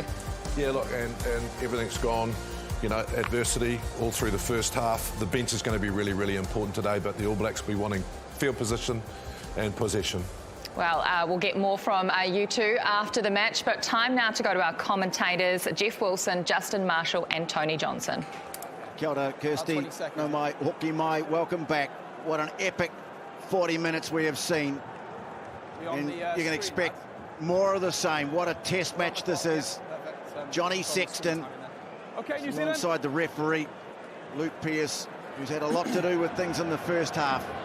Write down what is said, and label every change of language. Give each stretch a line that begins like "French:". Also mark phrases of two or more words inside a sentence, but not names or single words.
English: Yeah, look, and everything's gone. You know, adversity all through the first half. The bench is going to be really, really important today, but the All Blacks will be wanting field position and possession. Well, we'll get more from you two after the match, but time now to go to our commentators, Jeff Wilson, Justin Marshall and Tony Johnson.
Māori: Kia ora, Kirsty. No mai, hoki mai,
English: welcome back. What an epic 40 minutes we have seen. And you can expect more of the same. What a test match this is. Johnny Sexton alongside the referee, Luke Pearce, who's had a lot to do with things in the first half.